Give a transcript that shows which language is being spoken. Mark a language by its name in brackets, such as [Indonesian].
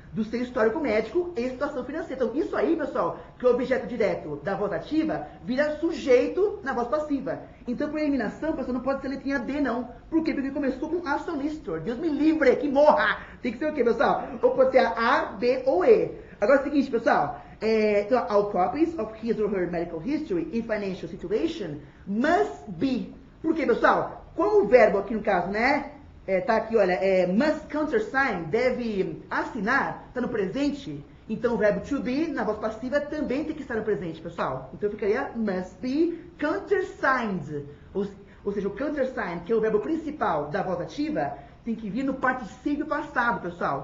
[Portuguese] do seu histórico médico e situação financeira. Então, isso aí, pessoal, que é o objeto direto da voz ativa, vira sujeito na voz passiva. Então, por eliminação, pessoal, não pode ser letrinha D, não. Por quê? Porque começou com a solicitor. Deus me livre, que morra! Tem que ser o quê, pessoal? Ou pode ser a, B ou E. Agora é o seguinte, pessoal. [English] Então, all copies of his or her medical history and financial situation must be. [Portuguese] Por quê, pessoal? Como o verbo aqui no caso, né? Tá aqui, olha, [English] must countersign, [Portuguese] deve assinar, tá no presente. Então o verbo to be, na voz passiva, também tem que estar no presente, pessoal. Então ficaria [English] must be countersigned. [Portuguese] Ou seja, o countersign, que é o verbo principal da voz ativa, tem que vir no particípio passado, pessoal.